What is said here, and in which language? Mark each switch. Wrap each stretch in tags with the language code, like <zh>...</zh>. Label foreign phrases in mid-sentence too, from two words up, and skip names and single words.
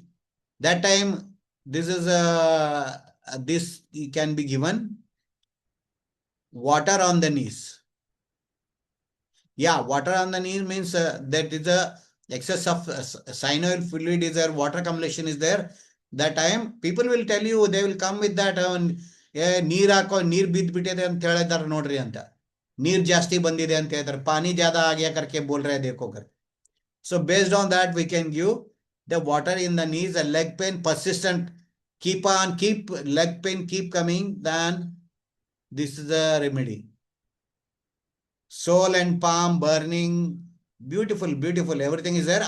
<en>That time, this can be given. Water on the knees. Yeah, water on the knees means that is a excess of synovial fluid is there, water accumulation is there, that time people will tell you, they will come with that</en> <kn>ನೀರ್ ಹಾಕೋ ನೀರ್ ಬಿದ್ದು ಬಿಟ್ಟಿದೆ ಅಂತ ಹೇಳಿದಾರೆ ನೋಡ್ರಿ ಅಂತ, ನೀರ್ ಜಾಸ್ತಿ ಬಂದಿದೆ ಅಂತ ಹೇಳ್ತಾರೆ,</kn> <hi>पानी ज्यादा आ गया करके बोल रहे हैं देखो कर.</hi> <en>So based on that we can give the water in the knees, a leg pain persistent, keep leg pain keep coming, then this is the remedy. Sole and palm burning, beautiful, beautiful, everything is there.</en>